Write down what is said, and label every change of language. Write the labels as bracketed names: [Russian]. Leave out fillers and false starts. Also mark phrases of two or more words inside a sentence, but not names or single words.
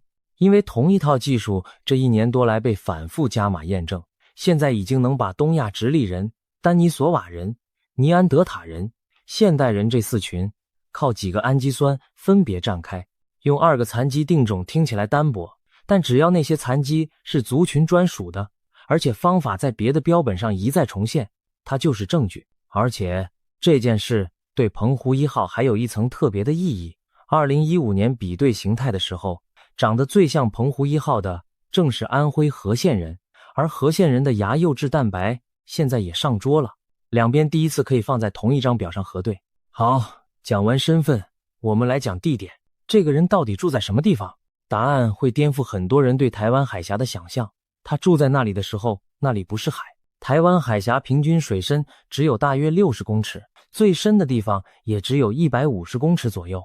[Chinese] 因為同一套技術這1年多來被反覆加碼驗證，現在已經能把東亞直立人、丹尼索瓦人、尼安德塔人、现代人這4群靠幾個氨基酸分別站開，用2個殘基定種聽起來單薄，但只要那些殘基是族群專屬的，而且方法在別的標本上一再重現，它就是證據。而且這件事對澎湖1號還有一層特別的意義。2015年比對形態的時候，長得最像澎湖1號的正是安徽和縣人，而和縣人的牙釉质蛋白現在也上桌了，兩邊第一次可以放在同一張表上核對。好，講完身份，我們來講地點。這個人到底住在什麼地方？答案會顛覆很多人對台灣海峽的想象。他住在那裡的時候，那裡不是海。台灣海峽平均水深只有大約60公尺，最深的地方也只有150公尺左右。